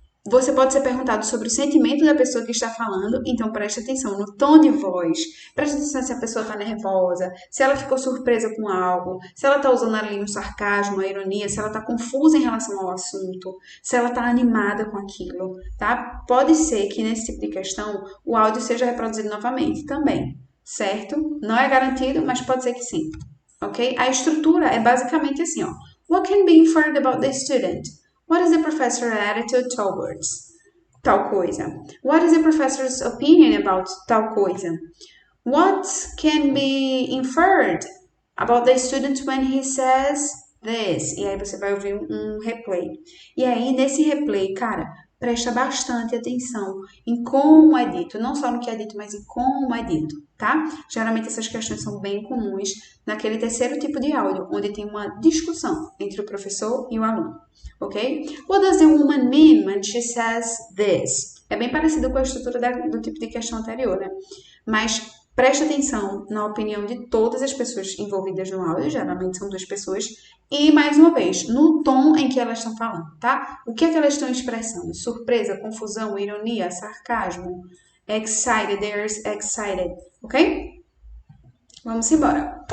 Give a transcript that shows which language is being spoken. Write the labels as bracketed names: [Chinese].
[Portuguese] Você pode ser perguntado sobre o sentimento da pessoa que está falando, então preste atenção no tom de voz, preste atenção se a pessoa está nervosa, se ela ficou surpresa com algo, se ela está usando ali um sarcasmo, a ironia, se ela está confusa em relação ao assunto, se ela está animada com aquilo, tá? Pode ser que nesse tipo de questão o áudio seja reproduzido novamente também, certo? Não é garantido, mas pode ser que sim, ok? A estrutura é basicamente assim, ó. [English] What can be inferred about the student? What is the professor's attitude towards [Portuguese] tal coisa? [English] What is the professor's opinion about [Portuguese] tal coisa? [English] What can be inferred about the student when he says this? [Portuguese] E aí você vai ouvir um replay. E aí, nesse replay, cara, presta bastante atenção em como é dito. Não só no que é dito, mas em como é dito, tá? Geralmente essas questões são bem comuns naquele terceiro tipo de áudio, onde tem uma discussão entre o professor e o aluno. Ok? [English] What does the woman mean when she says this? [Portuguese] É bem parecido com a estrutura do tipo de questão anterior, né? Mas preste atenção na opinião de todas as pessoas envolvidas no áudio, geralmente são duas pessoas, e mais uma vez, no tom em que elas estão falando, tá? O que é que elas estão expressando? Surpresa, confusão, ironia, sarcasmo, [English] excited, they're excited, [Portuguese] ok? Vamos embora.